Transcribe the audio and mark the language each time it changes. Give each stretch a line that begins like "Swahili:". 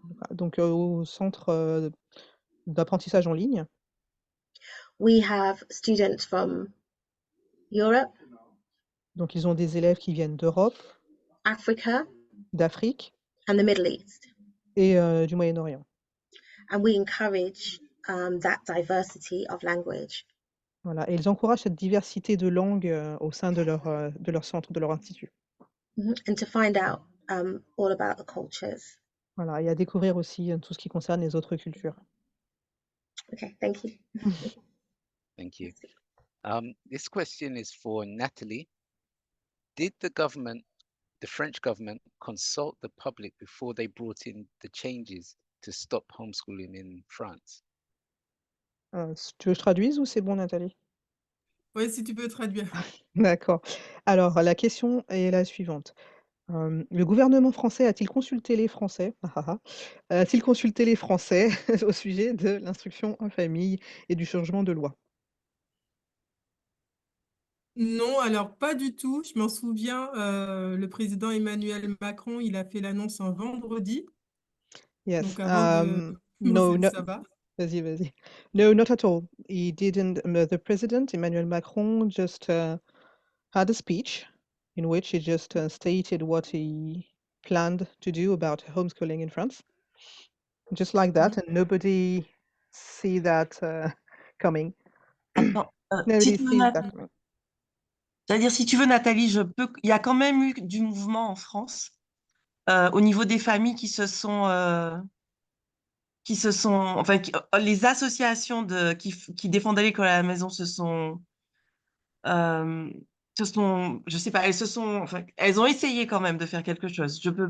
French: Donc, au centre d'apprentissage en ligne,
English: we have students from Europe,
French: donc ils ont des élèves qui viennent d'Europe,
English: Africa,
French: d'Afrique
English: and the Middle East.
French: et du Moyen-Orient.
English: And we encourage that diversity of language.
French: Voilà, et ils encouragent cette diversité de langues au sein de leur centre, de leur institut.
English: And to find out all about the cultures.
French: Voilà, et à découvrir aussi tout ce qui concerne les autres cultures.
English: Okay, thank you. Thank you. This question is for Natalie. Did the French government, consult the public before they brought in the changes to stop homeschooling in France?
French: Tu veux que je traduise ou c'est bon, Nathalie? Oui, si tu peux traduire. D'accord. Alors, la question est la suivante. Le gouvernement français a-t-il consulté les Français a-t-il consulté les Français au sujet de l'instruction en famille et du changement de loi? Non, alors pas du tout. Je m'en souviens, le président Emmanuel Macron, il a fait l'annonce un vendredi,
English: Yes.
French: donc avant de commencer
English: No,
French: le
English: no,
French: sabbat. vas-y.
English: No, not at all. He didn't. The president, Emmanuel Macron, just had a speech in which he just stated what he planned to do about homeschooling in France. Just like that, and nobody see that coming.
French: Attends,
English: Nobody sees that coming.
French: c'est-à-dire, si tu veux, Nathalie, il y a quand même eu du mouvement en France au niveau des familles qui se sont, enfin, les associations qui défendaient l'école à la maison je sais pas, enfin, elles ont essayé quand même de faire quelque chose.